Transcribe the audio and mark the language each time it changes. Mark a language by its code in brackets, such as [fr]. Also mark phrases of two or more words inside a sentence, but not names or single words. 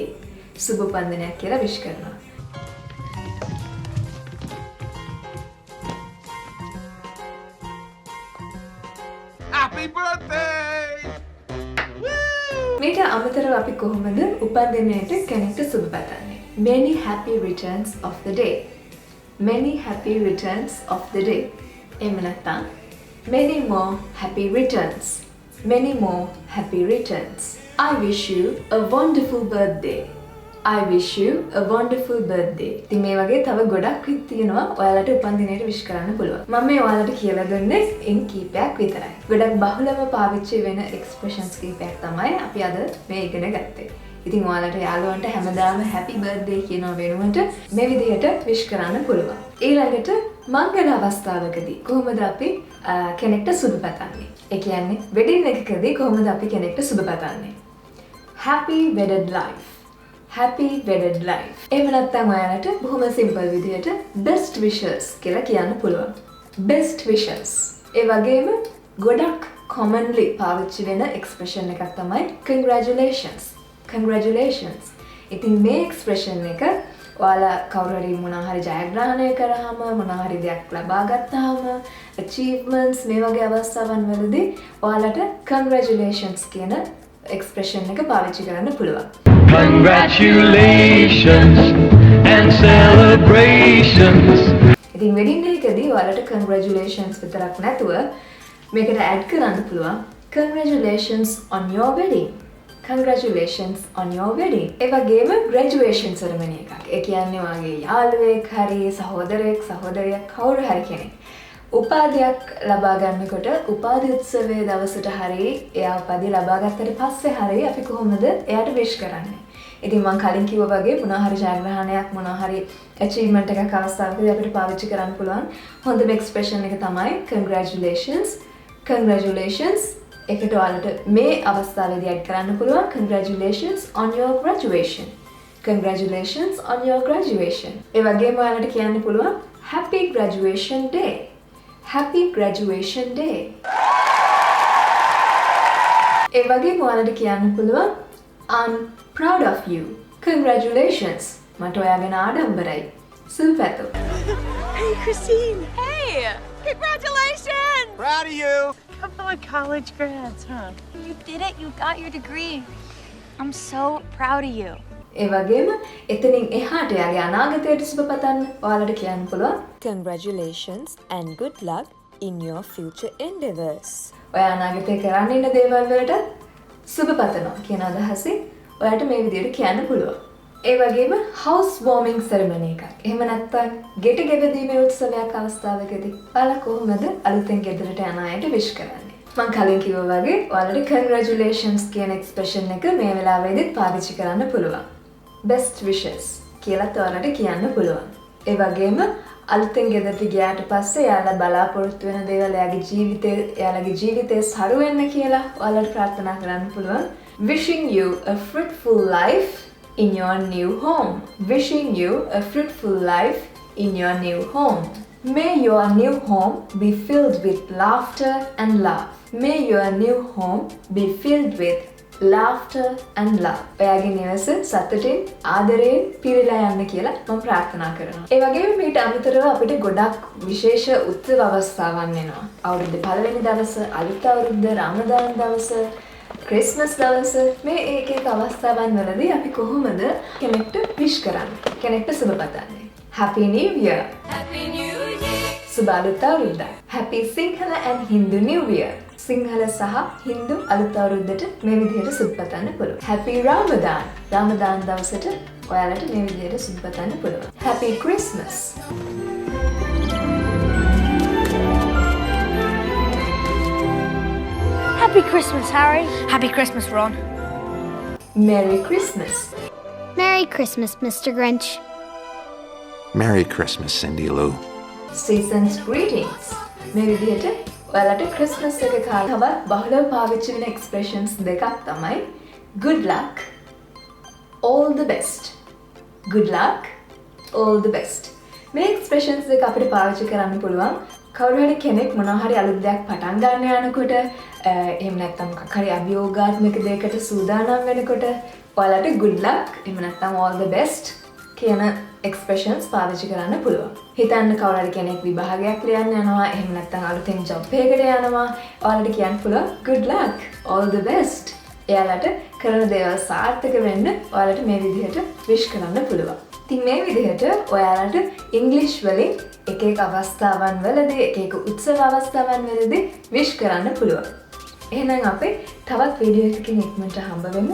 [si] සුබ පන්දනයක් කියලා විශ් කරනවා. [en] Happy birthday! [si] මේක අමතරව අපි කොහොමද උපන්දිනයට කෙනෙක්ට සුබ පතන්නේ? [en] Many happy returns of the day. Many happy returns of the day. [si] එහෙම නැත්නම් [en] many more happy returns. Many more happy returns. I wish you a wonderful birthday. I wish you a wonderful birthday. [si] ඉතින් මේ වගේ තව ගොඩක් විත් තියෙනවා ඔයාලට උපන්දිනයට විශ් කරන්න පුළුවන්. මම මේ ඔයාලට කියලා දුන්නේ ඉන් කීපයක් විතරයි. ගොඩක් බහුලව පාවිච්චි වෙන expressions කීපයක් තමයි අපි අද මේ ඉගෙන ගත්තේ. ඉතින් ඔයාලට යාළුවන්ට හැමදාම [en] happy birthday [si] කියනවා වෙනුවට මේ විදිහට විශ් කරන්න පුළුවන්. ඊළඟට මංගල අවස්ථාවකදී කොහොමද අපි කෙනෙක්ට සුබ පතන්නේ? ඒ කියන්නේ වෙඩින් එකකදී කොහොමද අපි කෙනෙක්ට සුබ පතන්නේ? [en] Happy wedded life. Happy wedded life. [si] එහෙම නැත්නම් ඔයාලට බොහොම සිම්පල් විදිහට [en] best wishes [si] කියලා කියන්න පුළුවන්. [en] Best wishes. [si] ඒ වගේම ගොඩක් commonly පාවිච්චි වෙන expression එකක් තමයි congratulations. Congratulations. ඉතින් මේ expression එක ඔයාලා කවුරු හරි මොනවා හරි ජයග්‍රහණය කරාම, මොනවා හරි දෙයක් ලබා ගත්තාම, achievements මේ වගේ අවස්ථාවන් වලදී ඔයාලට congratulations කියන expression එක පාවිච්චි කරන්න පුළුවන්. [en] Congratulations and celebrations. [si] ඉතින් [en] wedding day [si] එකදී ඔයාලට congratulations විතරක් නැතුව මේකට add කරන්න පුළුවන් [en] congratulations on your wedding. Congratulations on your wedding. [si] ඒ වගේම [en] graduation ceremony [si] එකක්. ඒ කියන්නේ ඔයාගේ යාළුවෙක් හරි සහෝදරයෙක් සහෝදරියක් කවුරු හරි කෙනෙක් උපාධියක් ලබා ගන්නකොට උපාධි උත්සවයේ දවසට හරි එයා උපාධිය ලබා ගත්තට පස්සේ හරි අපි කොහොමද එයාට විශ් කරන්නේ? ඉතින් මම කලින් කිව්වා වගේ මොනවා හරි ජයග්‍රහණයක් මොනවා හරි achievement එකක් අවස්ථාවකදී අපිට පාවිච්චි කරන්න පුළුවන් හොඳම expression එක තමයි congratulations. Congratulations එකට ඔයාලට මේ අවස්ථාවේදී add කරන්න පුළුවන් [en] congratulations on your graduation. Congratulations on your graduation. [si] ඒ වගේම ඔයාලට කියන්න පුළුවන් [en] happy graduation day. Happy graduation day. [si] ඒ වගේම ඔයාලට කියන්න පුළුවන් [en] I'm proud of you. Congratulations. [si] මට ඔයා ගැන ආඩම්බරයි. සුබපැතු. [en] Hey, Christine! Hey! Congratulations! Proud of you! Couple of college grads, huh? You did it. You got your degree. I'm so proud of you. [si] ඒ වගේම එතනින් එහාට යාගේ අනාගතයට සුබ පතන්න ඔයාලට කියන්න පුළුවන් [en] Congratulations and good luck in your future endeavors. [si] ඔයා අනාගතේ කරන්න ඉන්න දේවල් වලට සුබ පතනවා කියන අදහසින් ඔයාලට මේ විදිහට කියන්න පුළුවන්. ඒ වගේම [en] house warming ceremony [si] එකක්. එහෙම නැත්නම් ගෙට ගෙවදීමේ උත්සවයක් අවස්ථාවකදී ඔයාලා කොහොමද අලුතෙන් ගෙදරට යන අයට විශ් කරන්නේ? මම කලින් කිව්වා වගේ ඔයාලට congratulations කියන expression එක මේ වෙලාවේදීත් පාවිච්චි කරන්න පුළුවන්. [en] best wishes [si] කියලා ඔයාලට කියන්න පුළුවන්. ඒ වගේම අලුතෙන් ගෙදරට ගියාට පස්සේ එයාලා බලාපොරොත්තු වෙන දේවල් එයාලගේ ජීවිතේ සරු වෙන්න කියලා ඔයාලට ප්‍රාර්ථනා කරන්න පුළුවන්. [en] Wishing you a fruitful life in your new home. Wishing you a fruitful life in your new home. May your new home be filled with laughter and love. May your new home be filled with laughter and love. [si] ඔයාගේ නිවස සතුටින් ආදරයෙන් පිරීලා යන්න කියලා මම ප්‍රාර්ථනා කරනවා. ඒ වගේම මේට අමතරව අපිට ගොඩක් විශේෂ උත්සව අවස්ථාවන් වෙනවා. අවුරුද්දේ පළවෙනි දවස, අලුත් අවුරුද්ද, රමදාන් දවස, ක්‍රිස්මස් දවස මේ එක එක අවස්ථාවන් වලදී අපි කොහොමද කෙනෙක්ට විශ් කරන්නේ? කෙනෙක්ට සුබ පතන්නේ? [en] Happy New Year. Happy New Year. [si] සුබ අලුත් අවුරුද්ද. [en] Happy Sinhala and Hindu New Year. [si] සිංහල සහ හින්දු අලුත් අවුරුද්දට මේ විදිහට සුබ පතන්න පුළුවන්. [en] Happy Ramadan. [si] රමදාන් දවසට ඔයාලට මේ විදිහට සුබ පතන්න පුළුවන්. [en] Happy Christmas. Happy Christmas, Harry. Happy Christmas, Ron. Merry Christmas. Merry Christmas, Mr. Grinch. Merry Christmas, Cindy Lou. Season's greetings. [si] මේ විදිහට ඔයාලට ක්‍රිස්මස් එක කාලවල බහුලව පාවිච්චි වෙන expressions දෙකක් තමයි [en] good luck, all the best. Good luck, all the best. [si] මේ expressions දෙක අපිට පාවිච්චි කරන්න පුළුවන් කවුරු හරි කෙනෙක් මොනවා හරි අලුත් දෙයක් පටන් ගන්න යනකොට එහෙම නැත්නම් මොකක් හරි අභියෝගාත්මක දෙයකට සූදානම් වෙනකොට ඔයාලට [en] good luck [si] එහෙම නැත්නම් [en] all the best [si] කියන expressions පාවිච්චි කරන්න පුළුවන්. හිතන්න කවුරු හරි කෙනෙක් විභාගයක් ලියන්න යනවා එහෙම නැත්නම් අලුතෙන් job එකකට යනවා ඔයාලට කියන්න පුළුවන් [en] good luck, all the best. [si] එයාලට කරන දේවල් සාර්ථක වෙන්න ඔයාලට මේ විදිහට wish කරන්න පුළුවන්. ඉතින් මේ විදිහට ඔයාලට ඉංග්‍රීසි වලින් එක එක අවස්ථාවන් වලදී එක එක උත්සව අවස්ථාවන් වලදී wish කරන්න පුළුවන්. එහෙනම් අපි තවත් වීඩියෝ එකකින් ඉක්මනට හම්බ වෙමු.